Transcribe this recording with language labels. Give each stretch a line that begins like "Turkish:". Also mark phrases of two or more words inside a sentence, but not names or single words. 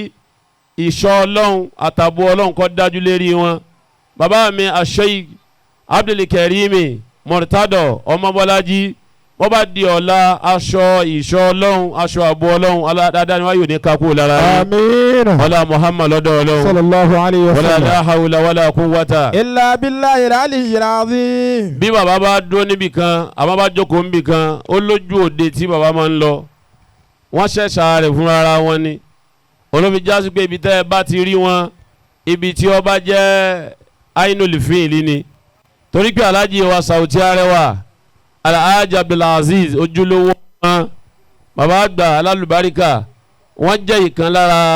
Yoruba: ìṣọ́ Ọlọ́run àtàbọ̀ Ọlọ́run kó dájú lérí wọn bàbá mi Sheikh Abdulkareem Murtado Ọmọbọ́lájí wọ́n bá di ọ̀la aṣọ ìṣọ́ Ọlọ́run aṣọ àbọ̀ Ọlọ́run aládáadáa ni wọ́n yóò ní kakú lára yìí. àmín. ọlá Muhammad lọ́dọ̀ Ọlọ́run.
Arabic: صلى الله عليه وسلم ولا حول ولا قوة إلا بالله العلي العظيم.
Yoruba: bí bàbá bá dúró níbì kan àmọ́ bá jókòó níbì kan ó lójú òde tí bàbá máa ń lọ wọ́n ṣẹ̀ṣà rẹ̀ fúnra ara wọn ni olómi jásí pé ibi tẹ́ ẹ bá ti rí wọn ibi tí ó bá jẹ́
Arabic: عين الفعل
Yoruba: ni torí pé alájí wa Sauty Arẹwà Alhaji Abdulaziz ojúlówó wọn bàbá àgbà alálùbáríkà wọ́n jẹ́ ìkan lára